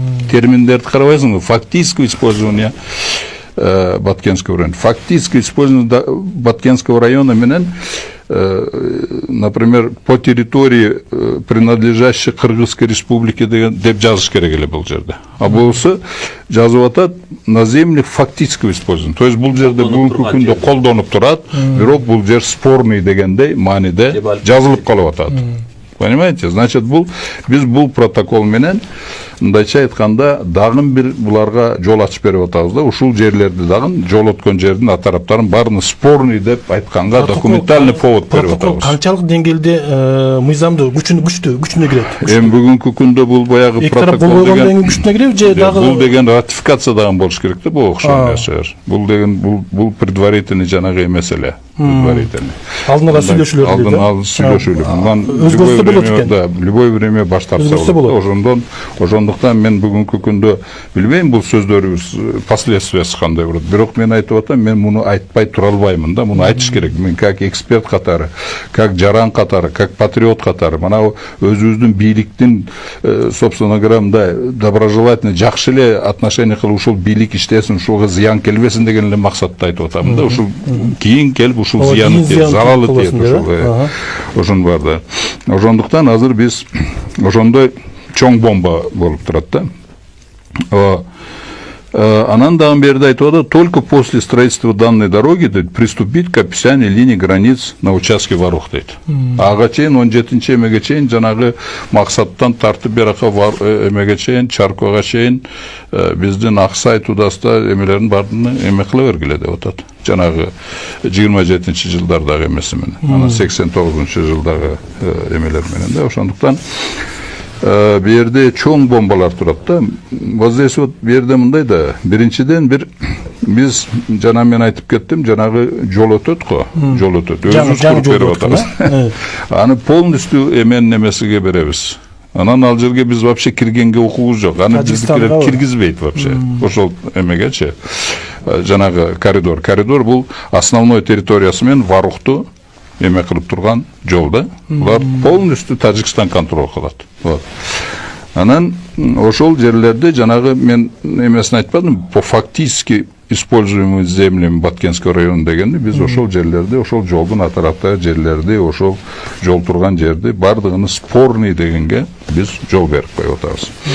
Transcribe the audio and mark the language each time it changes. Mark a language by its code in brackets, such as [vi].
[ky] Терминдерди карабайсыңбы, [ru] фактического использования Баткенского района. Фактическое использование Баткенского района менен, например, по территории, принадлежащей Кыргызской республике [ky] деп жазыш керек эле бул жерде. А болсо жазып атат [ru] на землях фактического использования. [ky] То есть бул жерде бүгүнкү күндө колдонуп турат, бирок бул жер спорный дегендей мааниде жазылып калып атат. Понимаете? Значит, биз бул протокол менен мындайча айтканда дагы бир буларга жол ачып берип атабыз да, ушул жерлерди дагы жол өткөн жердин атараптарын баарыны спорный деп айтканга документальный повод берип атабыз. Канчалык деңгээлде мыйзамдуу күчүнө кирет? Эми бүгүнкү күндө бул баягы протокол деген күчүнө кирет же дагы бул деген ратификация дагы болуш керек да, бул окшой нерселер. Бул деген бул предварительный жанагы меселе. Предварительный. Алдын ала сүйлөшүүлөр. Алдын ала сүйлөшүүлөр. Мындан өзгөрсө болот экен. Да, любой время баш тартса болот. Ошондуктан мен бүгүнкү күндө билбейм бул сөздөрүбүз последствиясы кандай болот. Бирок мен айтып атам, мен муну айтпай тура албаймын да, муну айтыш керек. Мен как эксперт катары, как жаран катары, как патриот катары, мына өзүбүздүн бийликтин, [ru] собственно говоря, [ky] мындай доброжелательный, жакшы эле отношение кылып ушул бийлик иштесин, ушуга зыян келбесин деген эле максатта айтып атам да. Ушул кийин келип ушул зыяны тиет, заралы тиет ушул. Ошон бар да. Ошондуктан азыр биз ошондой чоң бомба болуп турат да. Анан дагы берде айтып атат, [ru] только после строительства данной дороги приступить к описанию линий границ на участке Варух дейт. [ky] Ага чейин 17-нчи эмеге чейин жанагы максаттан тартып берака эмеге чейин, Чаркога чейин биздин Аксай Тудаста эмелерин бардыгын эме кыла бергиле деп атат. Жанагы 27-нчи жылдардагы эмеси менен, анан 89-нчу жылдагы эмелер менен да. Ошондуктан берде чоң бомбалар турат да. Воздействие берде мындай да. Биринчиден биз жана мен айтып кеттим, жанагы жол өтөт го, жол өтөт. Өзүбүз куруп берип атабыз. Аны полностью эменин эмесиге беребиз. Анан ал жерге биз вообще киргенге укугубуз жок. Аны биздикилер киргизбейт вообще. Ошол эмегечи. Жанагы коридор. Коридор бул основной территориясы менен Варухту эме кылып турган жол да. Булар полностью Тажикстан контроль кылат. Вот. Анан ошол жерлерде жанагы мен эмесин айтпадым, [ru] по фактически используемый землями Баткенский район [ky] дегенде биз ошол жерлерде, ошол жолдун атараптагы жерлерди, ошол жол турган жерди бардыгын спорный дегенге биз жол берип коюп атабыз.